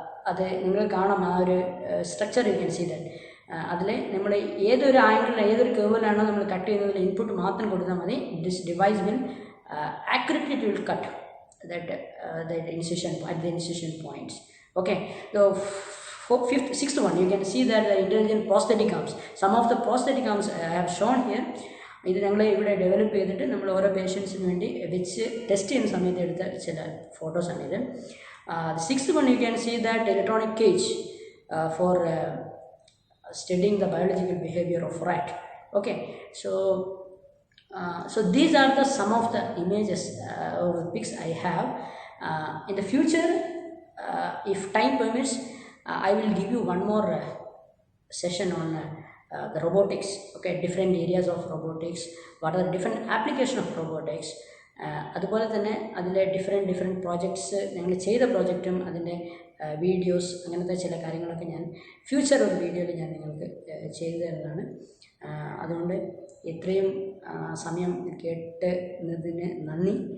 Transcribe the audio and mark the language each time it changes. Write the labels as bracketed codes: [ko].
[ml] അത് നിങ്ങൾ കാണാം, ആ ഒരു structure [en] You can see that. [ml] അതിൽ നമ്മൾ ഏതൊരു ആംഗിളിൽ ഏതൊരു കേവിലാണോ നമ്മൾ കട്ട് ചെയ്യുന്നതിൽ ഇൻപുട്ട് മാത്രം കൊടുത്താൽ മതി. [en] This device will accurately it will cut that incision at the incision points. Okay, so sixth one you can see that the intelligent prosthetic arms. Some of the prosthetic arms I have shown here. [ml] ഇത് ഞങ്ങൾ ഇവിടെ develop ചെയ്തിട്ട് നമ്മൾ ഓരോ പേഷ്യൻസിന് വേണ്ടി വെച്ച് test ചെയ്യുന്ന സമയത്ത് എടുത്ത ചില ഫോട്ടോസാണിത്. [en] Sixth one you can see that electronic cage for studying the biological behavior of rat. Okay, so these are the some of the images or the pics I have. In the future, if time permits, I will give you one more session on the robotics. Okay, different areas of robotics, what are the different application of robotics. [ml] അതുപോലെ തന്നെ അതിലെ different projects ഞങ്ങൾ ചെയ്ത പ്രോജക്റ്റും അതിൻ്റെ videos അങ്ങനത്തെ ചില കാര്യങ്ങളൊക്കെ ഞാൻ ഫ്യൂച്ചർ ഒരു വീഡിയോയിൽ ഞാൻ നിങ്ങൾക്ക് ചെയ്തു തരുന്നതാണ്. അതുകൊണ്ട് ഇത്രയും സമയം കേട്ടതിന് നന്ദി.